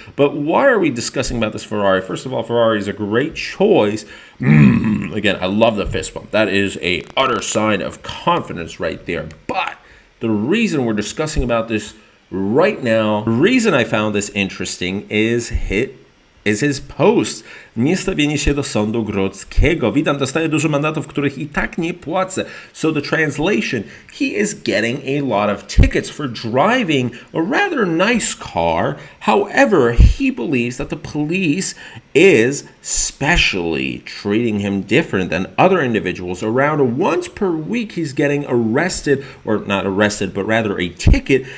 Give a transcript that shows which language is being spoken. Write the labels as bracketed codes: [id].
[en] But why are we discussing about this Ferrari? First of all, Ferrari is a great choice. Again, I love the fist bump. That is a utter sign of confidence right there. But the reason we're discussing about this right now, the reason I found this interesting is his post. [pl] Nie stawienie się do sądu grodzkiego. Witam, dostaję dużo mandatów, których i tak nie płacę. [en] So the translation, he is getting a lot of tickets for driving a rather nice car. However, he believes that the police is specially treating him different than other individuals. Around once per week, he's getting arrested, or not arrested, but rather a ticket.